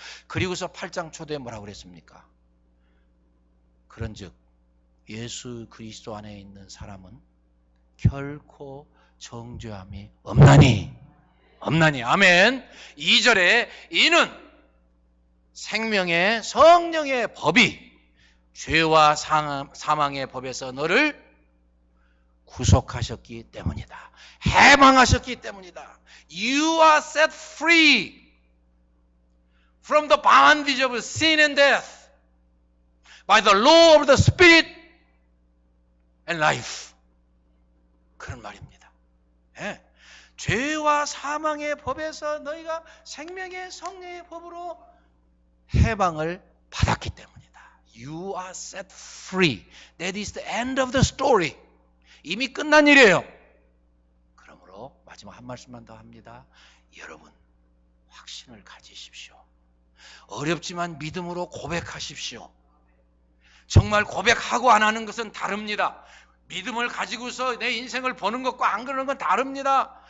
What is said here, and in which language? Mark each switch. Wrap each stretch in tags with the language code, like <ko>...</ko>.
<ko>그리고서 8장 초대에 뭐라고 그랬습니까? 그런즉 예수 그리스도 안에 있는 사람은 결코 정죄함이 없나니. 아멘. 2절에 이는 생명의 성령의 법이 죄와 사망의 법에서 너를 구속하셨기 때문이다. 해방하셨기 때문이다.</ko> <en>You are set free from the bondage of sin and death by the law of the Spirit and life.</en> <ko>그런 말입니다. 예. 죄와 사망의 법에서 너희가 생명의 성령의 법으로 해방을 받았기 때문이다.</ko> <en>You are set free. That is the end of the story.</en> <ko>이미 끝난 일이에요. 그러므로 마지막 한 말씀만 더 합니다. 여러분, 확신을 가지십시오. 어렵지만 믿음으로 고백하십시오. 정말 고백하고 안 하는 것은 다릅니다. 믿음을 가지고서 내 인생을 보는 것과 안 그러는 건 다릅니다.</ko>